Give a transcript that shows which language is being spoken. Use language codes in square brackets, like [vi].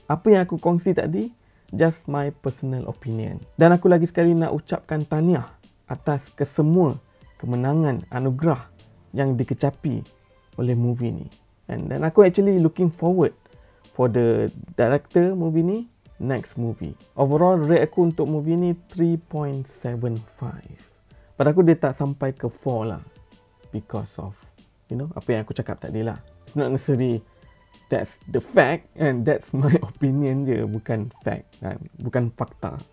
[ms] Apa yang aku kongsi tadi, [en] just my personal opinion. [ms] Dan aku lagi sekali nak ucapkan tahniah atas kesemua kemenangan anugerah yang dikecapi oleh movie ni. Dan aku [en] actually looking forward for the director movie ni next movie. [ms] Overall rate aku untuk movie ni 3.75. Pada aku dia tak sampai ke 4 lah, [en] because of [ms] apa yang aku cakap tadi lah. [en] It's not necessarily that's the fact, and that's my opinion je, [ms] bukan fact, bukan fakta.